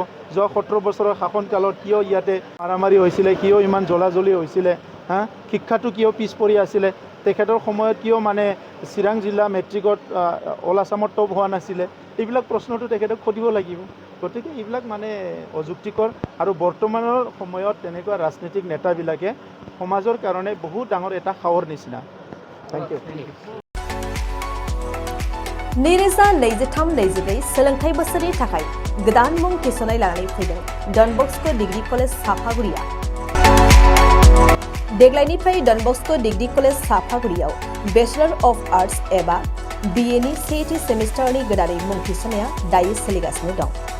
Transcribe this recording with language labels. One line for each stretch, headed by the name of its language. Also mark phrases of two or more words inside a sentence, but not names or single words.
Assamese: যোৱা 17 বছৰৰ শাসনকালত কিয় ইয়াতে মাৰামাৰি হৈছিলে, কিয় ইমান জ্বলাজ্বলি হৈছিলে, শিক্ষাটো কিয় পিছ পৰি আছিলে, তেখেতৰ সময়ত কিয় চিৰাং জিলা মেট্ৰিকত
English: all Assam
Assamese: টপ হোৱা নাছিলে, এইবিলাক প্ৰশ্নটো তেখেতক সুধিব লাগিব। গতিকে এইবিলাক অযুক্তিকৰ আৰু বৰ্তমানৰ সময়ত তেনেকুৱা ৰাজনৈতিক নেতাবিলাকে সমাজৰ কাৰণে বহুত ডাঙৰ এটা খাৱৰ নিচিনা।
English: thank you.
Bodo: नैरोजा 23-24 सोलोंथाइ बोसोरनि थाखाय गोदान मुं थिसननाय लानानै फैदों डन बस्क' डिग्री कलेज साफागुरिया। देग्लायनिफ्राय डन बस्क' डिग्री कलेज साफागुरियाव
English: bachelor of arts
Bodo: एबा बिएनि सेथि सेमिस्टारनि गोदानै मुं थिसननाया दायो सोलिगासिनो दं।